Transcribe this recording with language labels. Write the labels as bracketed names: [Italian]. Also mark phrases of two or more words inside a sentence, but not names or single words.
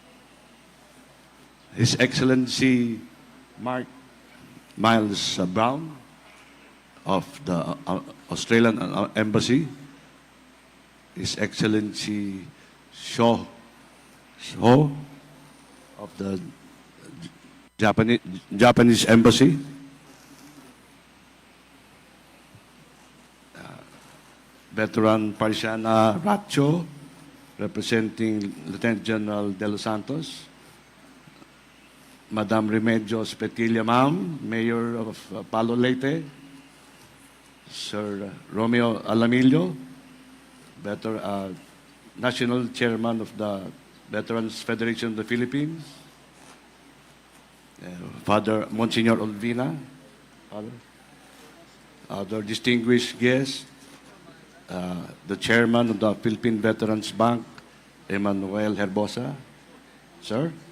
[English] His Excellency Mark Miles Brown of the Australian Embassy, His Excellency Shaw of the Japanese Embassy, Veteran Parisiana Radyo, representing Lieutenant General De Los Santos, Madam Remedios Petilla, ma'am, Mayor of Palo Leyte, Sir Romeo Alamillo, National Chairman of the Veterans Federation of the Philippines, Father Monsignor Olvina, other distinguished guests, the Chairman of the Philippine Veterans Bank, Emmanuel Herbosa, sir.